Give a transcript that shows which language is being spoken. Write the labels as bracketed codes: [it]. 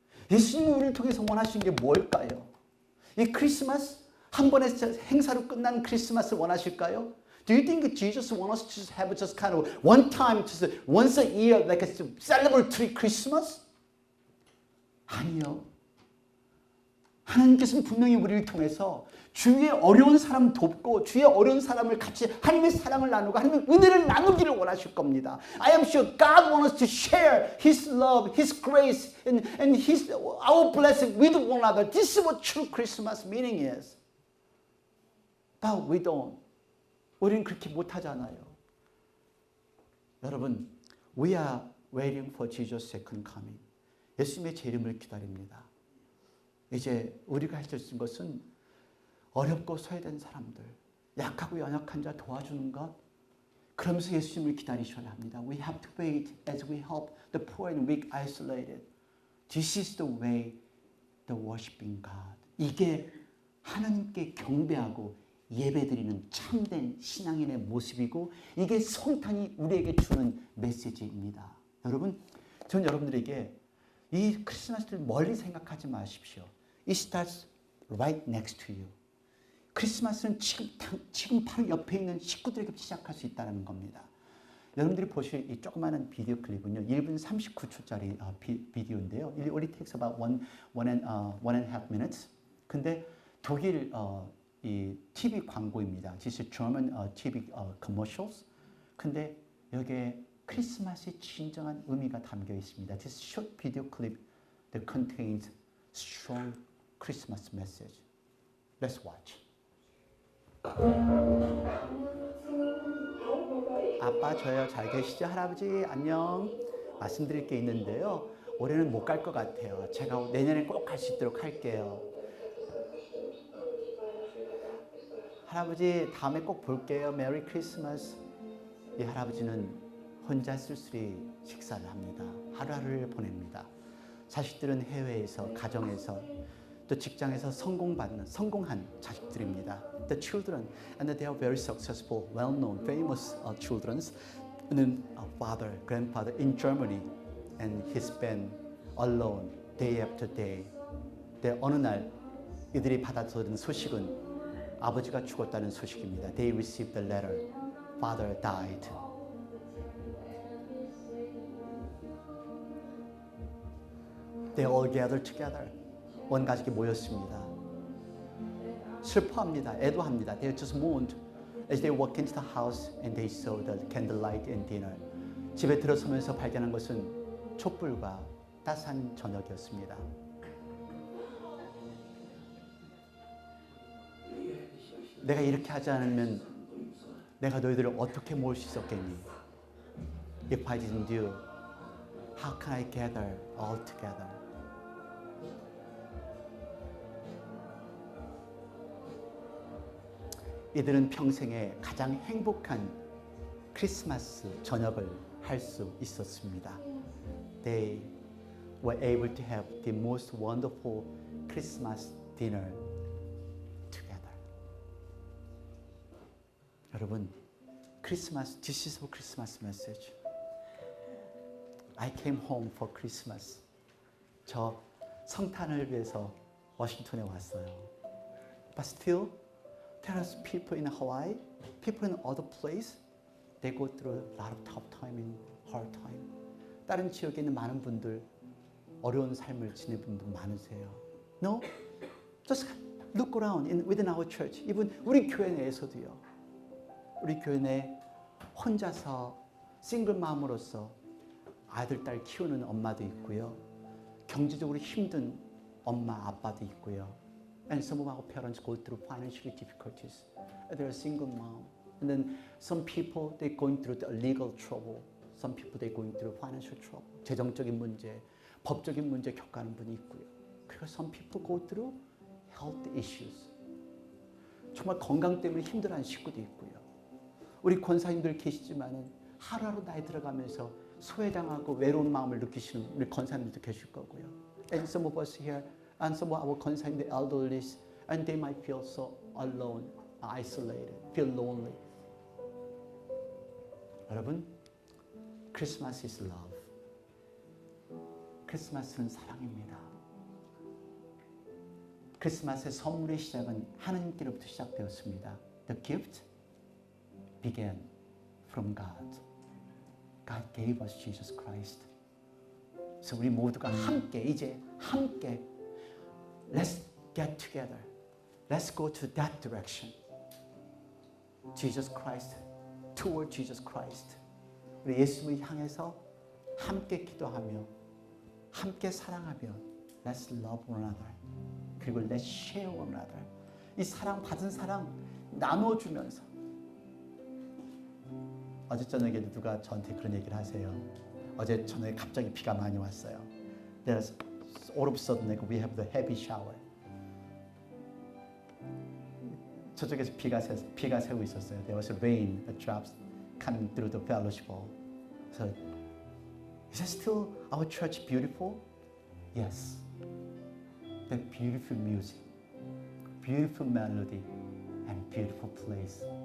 [ko] 예수님이 우리를 통해서 원하시는 게 뭘까요? 이 크리스마스 한 번의 행사로 끝난 크리스마스를 원하실까요? [en] Do you think Jesus wants us to just have just kind of one time, just once a year, like a celebratory Christmas? [ko] 아니요. 하나님께서는 분명히 우리를 통해서 주위의 어려운 사람 돕고 주위의 어려운 사람을 같이 하나님의 사랑을 나누고 하나님의 은혜를 나누기를 원하실 겁니다. [en] I am sure God wants us to share His love, His grace, and our blessing with one another. This is what true Christmas meaning is. But we don't. [ko] 우리는 그렇게 못하잖아요. 여러분, [en] we are waiting for Jesus' second coming. [ko] 예수님의 재림을 기다립니다. 이제 우리가 할 수 있는 것은 어렵고 소외된 사람들, 약하고 연약한 자 도와주는 것, 그러면서 예수님을 기다리셔야 합니다. [en] We have to wait as we help the poor and weak isolated. This is the way the worshiping God. [ko] 이게 하나님께 경배하고 예배드리는 참된 신앙인의 모습이고 이게 성탄이 우리에게 주는 메시지입니다. 여러분, 저는 여러분들에게 이 크리스마스를 멀리 생각하지 마십시오. [en] It starts right next to you. [ko] 크리스마스는 지금 바로 옆에 있는 식구들에게 시작할 수 있다는 겁니다. 여러분들이 보실 이 조그마한 비디오 클립은요, 1분 39초짜리 비디오인데요. [en] It only takes about one and a half minutes. [ko] 근데 독일 이 TV 광고입니다. [en] This is German TV commercials. [ko] 근데 여기에 크리스마스의 진정한 의미가 담겨 있습니다. [en] This short video clip that contains strong Christmas message. Let's watch. [ko] 아빠 저요 잘 계시죠? 할아버지 안녕. 말씀드릴 게 있는데요. 올해는 못 갈 것 같아요. 제가 내년에 꼭 갈 수 있도록 할게요. 할아버지 다음에 꼭 볼게요. 메리 크리스마스. 이 할아버지는 혼자 쓸쓸히 식사를 합니다. 하루하루를 보냅니다. 자식들은 해외에서 가정에서 또 직장에서 성공한 자식들입니다. [en] The children and they are very successful, well-known, famous children. 는 father, grandfather in Germany and he's been alone day after day. [ko] 근데 어느 날 이들이 받아들은 소식은 아버지가 죽었다는 소식입니다. [en] They received the letter. Father died. They all gathered together. [ko] 온 가족이 모였습니다. 슬퍼합니다. 애도합니다. [en] They just mourned as they walked into the house and they saw the candlelight and dinner. [ko] 집에 들어서면서 발견한 것은 촛불과 따스한 저녁이었습니다. 내가 이렇게 하지 않으면 내가 너희들을 어떻게 모을 수 있었겠니? [en] If I didn't do, how can I gather all together? [ko] 이들은 평생에 가장 행복한 크리스마스 저녁을 할 수 있었습니다. [en] They were able to have the most wonderful Christmas dinner together. [ko] 여러분, 크리스마스, [en] this is a Christmas message. I came home for Christmas. [ko] 저 성탄을 위해서 워싱턴에 왔어요. [en] But still, there are people in Hawaii, people in other places, they go through a lot of tough time and hard time. [ko] 다른 지역에 있는 많은 분들, 어려운 삶을 지내는 분들 많으세요. [en] No? Just look around within our church. even [ko] 우리 교회 내에서도요. 우리 교회 내 혼자서 싱글맘으로서 아들, 딸 키우는 엄마도 있고요. 경제적으로 힘든 엄마, 아빠도 있고요. [en] And some of our parents go through financial difficulties. They're a single mom. And then some people, they're going through the legal trouble. Some people, they're going through financial trouble. [ko] 재정적인 문제, 법적인 문제 겪는 분이 있고요. 그리고 [en] some people go through health issues. [ko] 정말 건강 때문에 힘들어하는 식구도 있고요. 우리 권사님들 계시지만은 하루하루 나이 들어가면서 소외당하고 외로운 마음을 느끼시는 우리 권사님들도 계실 거고요. [en] and some of us here, and some of our concerned elderly, and they might feel so alone, isolated, feel lonely. [ko] 여러분, [en] Christmas is love. [ko] 크리스마스는 사랑입니다. 크리스마스의 선물의 시작은 하나님께로부터 시작되었습니다. [en] The gift began from God. God gave us Jesus Christ. [ko] 그래서 우리 모두가 함께 이제 함께 [en] Let's get together. Let's go to that direction. Jesus Christ, toward Jesus Christ. [ko] 우리 예수님을 향해서 함께 기도하며 함께 사랑하며 [en] Let's love one another. [ko] 그리고 [en] Let's share one another. [ko] 이 사랑 받은 사랑 나눠주면서 어제 저녁에도 누가 저한테 그런 얘기를 하세요. 어제 저녁에 갑자기 비가 많이 왔어요. [en] There's all of a sudden we have the heavy shower. [ko] 저쪽에서 비가 새고 있었어요. [en] There was rain that drops coming through the fellowship hall. So, is that still our church beautiful? Yes. The beautiful music, beautiful melody, and beautiful place.